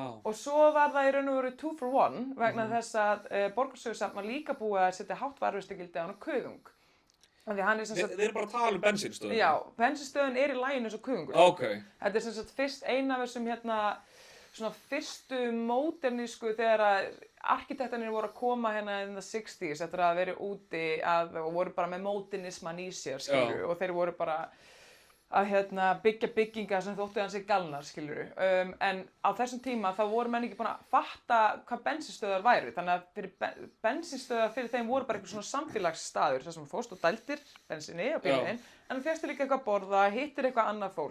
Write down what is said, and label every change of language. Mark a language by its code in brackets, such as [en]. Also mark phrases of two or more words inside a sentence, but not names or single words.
[is] Og svo var það í raun og veru 2 for 1 vegna þess að Borgarsögusafn var líka búið að setja hátt varðveislugildi á hann Kuðung. Þeir eru bara að tala um bensínstöðun? Já, bensínstöðun er í laginu eins og Kuðungur. Ok. Þetta er sem sagt fyrst eina af þessum svona fyrstu módernísku þegar að arkitektarnir voru að koma hérna [en] in the 60s [is] eftir að vera úti og voru bara með modernisman í sér, skilju, og þeir voru bara að byggja byggingar sem þóttu hans galnar, skilju. En á þessum tíma þá voru menn ekki búin að fatta hvað bensínstöðar væru, þannig að fyrir bensínstöðar fyrir þeim voru bara eitthvað svona samfélagsstaður þar sem fórst og dældir bensinni á bílinn, en þú fékkstu líka eitthvað að borða, hittir eitthvað annað fólk.